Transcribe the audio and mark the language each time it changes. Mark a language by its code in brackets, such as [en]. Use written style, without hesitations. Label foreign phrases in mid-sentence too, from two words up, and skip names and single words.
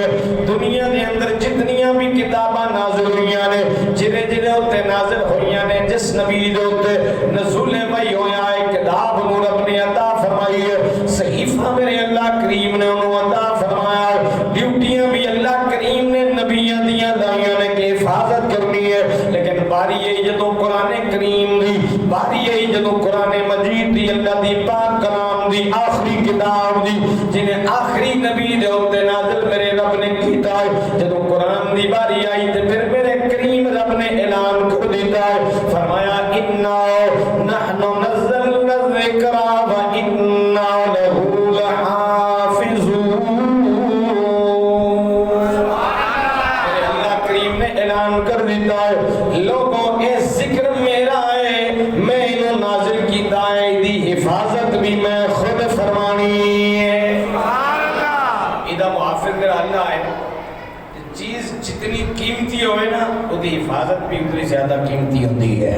[pa] دنیا دے اندر جتنیاں بھی کتاباں نازل ہوئیاں نے، جنہیں جنہیں ہوتے نازل ہوئیاں نے، جس نبی دے ہوتے نزول وحی ہویا ہے، کتاب نور رب نے عطا فرمائی ہے، صحیفہ میرے اللہ کریم نے انہوں عطا فرمایا ہے، ڈیوٹیاں بھی اللہ کریم نے نبیاں دیاں لائیاں نے کہ حفاظت کرنی ہے۔ لیکن باری ہے جدوں قرآن کریم دی، باری ہے جدوں قرآن مجید دی، اللہ دی پاک کلام دی آخری کتاب دی، جنہیں آخری نبی دے ہوتے نازل میرے رب نے کیتا ہے، جدوں قرآن دی باری آئی تے پھر میرے کریم رب نے اعلان کر دیتا ہے، فرمایا [ar] اِنَّا نَحْنُ نَزَّلْنَا الذِّكْرَ وَإِنَّا لَهُ لَحَافِظُونَ۔ [pa] میرے اللہ کریم نے اعلان کر دیتا ہے، لوگوں اے ذکر میرا ہے، میں انہوں نازل کیتا ہے، دی حفاظت بھی میں خود فرمانی ہے۔ ادھا محافظ میرا اللہ ہے، چیز جتنی قیمتی ہوئے نا، وہ دی حفاظت بھی اتنی زیادہ قیمتی ہوتی ہے۔